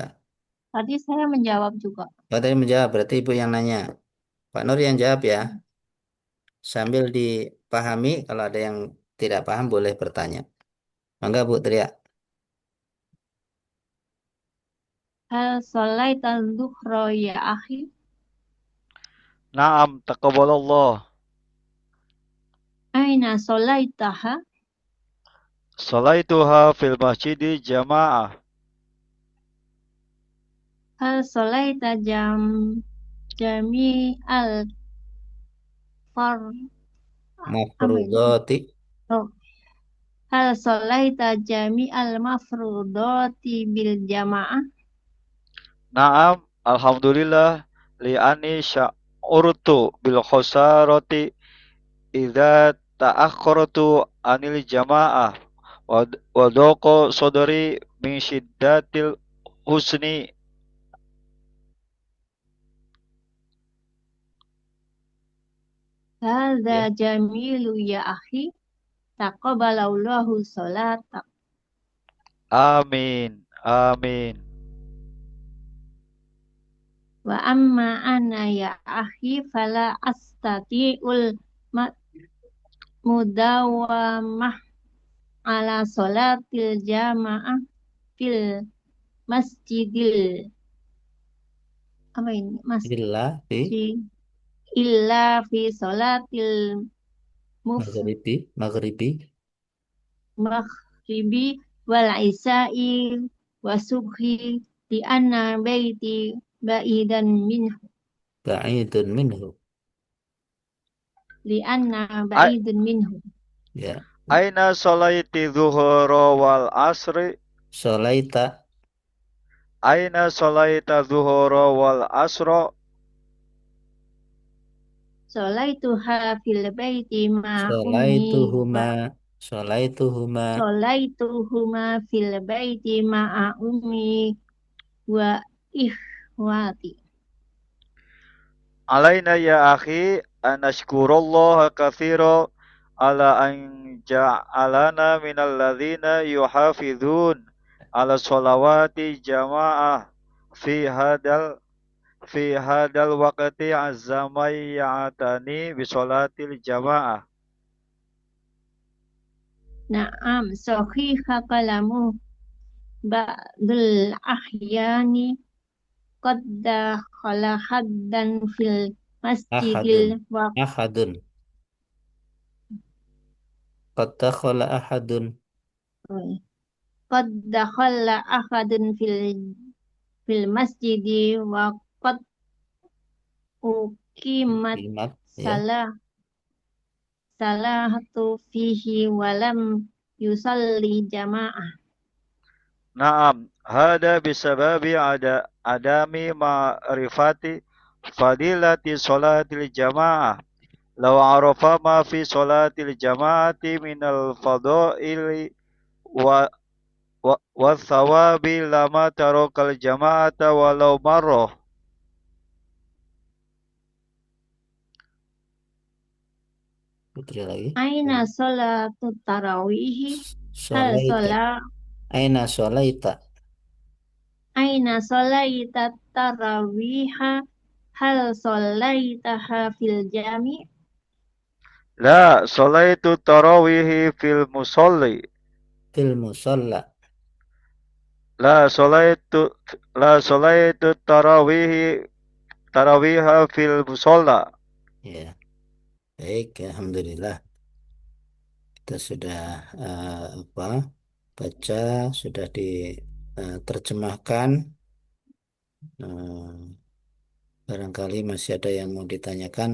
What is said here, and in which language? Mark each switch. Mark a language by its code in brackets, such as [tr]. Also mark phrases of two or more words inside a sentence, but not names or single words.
[id] Tadi saya menjawab juga. Oh, tadi menjawab, berarti Ibu yang nanya. Pak Nur yang jawab ya. Sambil dipahami, kalau ada yang tidak paham boleh bertanya. Mangga Bu Tria. [ar] هل صليت الظهر يا أخي? نعم، تقبل الله. أين صليتها? صليتها في المسجد جماعة. هل صليت جميع الفر [id] apa ini? [ar] مفروضات. Oh. هل صليت جميع المفروضات بالجماعة? نعم، الحمد لله لأني شعرت بالخسارة إذا تأخرت عن الجماعة وضاق صدري من شدة الحزن. Hadza Ya. جميل يا أخي. تقبل الله صلاة. آمين. آمين. وأما أنا يا أخي فلا أستطيع المداومة على صلاة الجماعة في المسجد [id] apa ini [ar] إلا في مسجد إلا في صلاة maghribi المغرب والعشاء والصبح لأن بيتي بعيدا منه بعيد منه. لأن A- بعيد منه. Ya. أين صليت الظهر والعصر? Sholaita أين صليت الظهر والعصر? صليتها في البيت مع أمي sholaituhuma wa sholaituhuma صليتهما في البيت مع أمي وإخوتي. علينا يا أخي أن نشكر الله كثيرا على أن جعلنا من الذين يحافظون على صلوات جماعة في هذا في هذا الوقت الزمان يأتنا بصلاة الجماعة. نعم صحيح كلام بعض الأحيان قد دخل أحد في ال ahadun المسجد و أحد قد دخل أحد قد دخل أحد في المسجد وقد أقيمت مت يا صلاة الصلاة فيه ولم يصل جماعة. نعم، هذا بسبب عدم معرفة فضيلة صلاة الجماعة. لو عرف ما في صلاة الجماعة من الفضائل والثواب لما ترك الجماعة ولو مرة. [id] putri lagi [ar] أين صلاة التراويح هل sholaita sholat أين صليت أين صليت التراويح هل صليتها في الجامع. لا صليت التراويح في المصلي. في المصلى لا صليت لا صليت التراويح في المصلى. ya. [id] Baik, alhamdulillah kita sudah baca, sudah diterjemahkan. Barangkali masih ada yang mau ditanyakan.